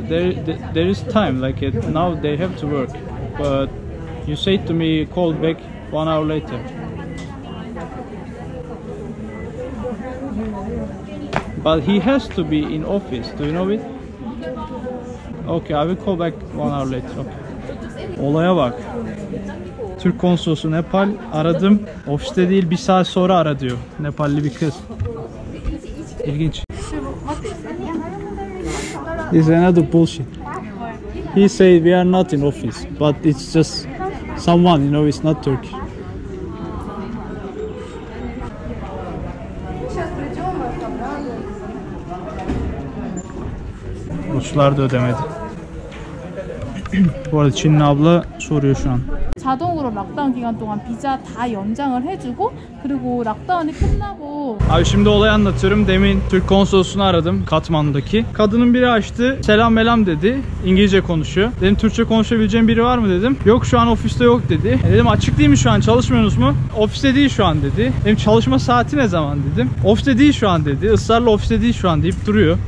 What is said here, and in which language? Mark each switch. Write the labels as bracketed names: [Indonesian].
[English] There is time. Like now they have to work. But you said to me call back 1 hour later. But he has to be in office. Do you know it? Okay, I will call back 1 hour later. [Turkish] Okay. Olaya bak. Türk konsolosu Nepal aradım. Ofiste değil 1 saat sonra ara diyor. Nepalli bir kız. İlginç. [English] This is another bullshit. He said we are not in office, but it's just someone, you know, it's not Turkish. [Turkish] Ruslar da ödemedi. Bu arada Çinli abla soruyor şu an. [Korean] 자동으로 락다운 기간 동안 비자 다 연장을 해주고 그리고 락다운이 끝나고 [Turkish] Abi şimdi olayı anlatıyorum. Demin Türk konsolosunu aradım Katmandu'daki. Kadının biri açtı. Selam melam dedi. İngilizce konuşuyor. Dedim Türkçe konuşabileceğim biri var mı dedim. Yok şu an ofiste yok dedi. Dedim açık değil mi şu an, çalışmıyorsunuz mu? Ofiste değil şu an dedi. Dedim çalışma saati ne zaman dedim. Ofiste değil şu an dedi. Israrla ofiste değil şu an deyip duruyor.